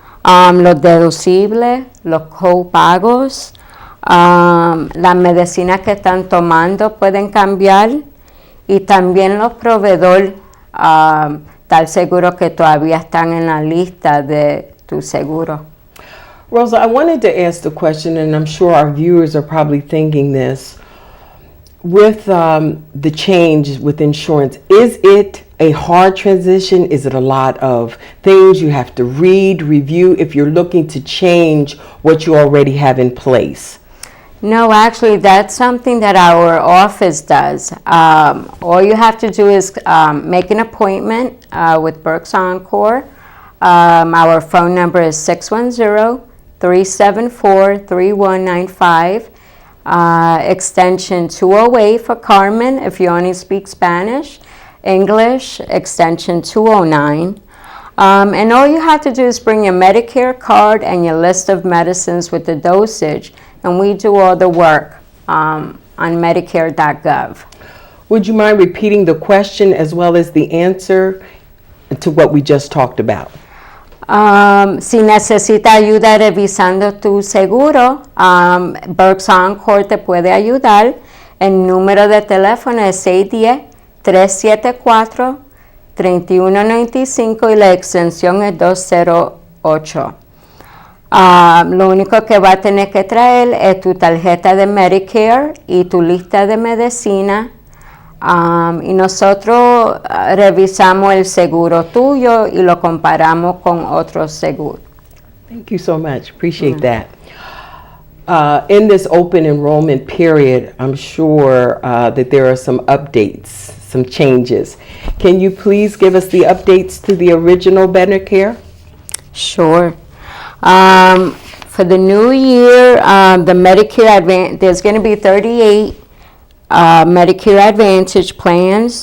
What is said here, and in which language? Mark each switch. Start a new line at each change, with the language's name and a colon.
Spanish: Los deducibles, los copagos, las medicinas que están tomando pueden cambiar y también los proveedores estar seguro que todavía están en la lista de tu seguro.
English: Rosa, I wanted to ask the question, and I'm sure our viewers are probably thinking this. With the change with insurance, is it a hard transition? Is it a lot of things you have to read, review, if you're looking to change what you already have in place? No, actually, that's something that our office does. All you have to do is make an appointment with Berks Encore. Our phone number is 610-374-3195. Extension 208 for Carmen if you only speak Spanish. English, extension 209. And all you have to do is bring your Medicare card and your list of medicines with the dosage, and we do all the work on Medicare.gov. Would you mind repeating the question as well as the answer to what we just talked about?
Spanish: Si necesita ayuda revisando tu seguro, Berks Encore te puede ayudar. El número de teléfono es 610-374-3195 y la extensión es 208. Lo único que va a tener que traer es tu tarjeta de Medicare y tu lista de medicina. Y nosotros revisamos el seguro tuyo y lo comparamos con otros seguros.
English: Thank you so much. Appreciate that. In this open enrollment period, I'm sure that there are some updates, some changes. Can you please give us the updates to the original Medicare? Sure. For the new year, the Medicare Advantage, there's going to be 38 Medicare Advantage plans.